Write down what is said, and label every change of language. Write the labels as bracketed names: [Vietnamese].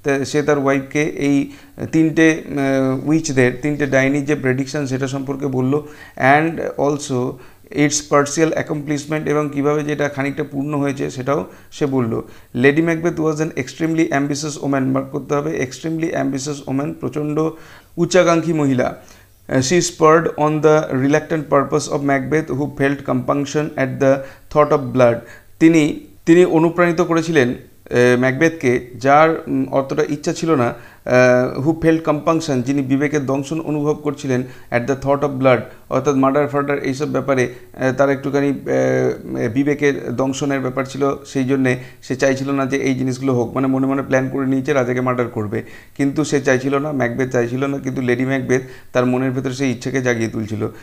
[Bangla] সে তার ওয়াইফকে এই তিনটে উইচদের, তিনটে ডাইনির যে প্রেডিকশন সেটা সম্পর্কে বলল, [English] and also it's partial accomplishment, [Bangla] এবং কীভাবে যেটা খানিকটা পূর্ণ হয়েছে সেটাও সে বলল। [English] lady Macbeth was an extremely ambitious woman, [Bangla] mark করতে হবে [English] extremely ambitious woman, [Bangla] প্রচণ্ড উচ্চাকাঙ্ক্ষী মহিলা। [English] She spurred on the reluctant purpose of Macbeth, who felt compunction at the thought of blood. [Bangla] তিনি অনুপ্রাণিত করেছিলেন ম্যাকবেথকে, যার অতটা ইচ্ছা ছিল না, [English] who felt compunction, [Bangla] যিনি বিবেকের দংশন অনুভব করছিলেন, [English] at the thought of blood, [Bangla] অর্থাৎ মার্ডার ফার্ডার এইসব ব্যাপারে তার একটুখানি বিবেকের দংশনের ব্যাপার ছিল, সেই জন্যে সে চাইছিল না যে এই জিনিসগুলো হোক, মানে মনে মনে প্ল্যান করে নিয়েছে রাজাকে মার্ডার করবে, কিন্তু সে চাইছিল না, ম্যাকবেথ চাইছিল না, কিন্তু লেডি ম্যাকবেথ তার মনের ভেতরে সেই ইচ্ছাকে জাগিয়ে তুলছিল।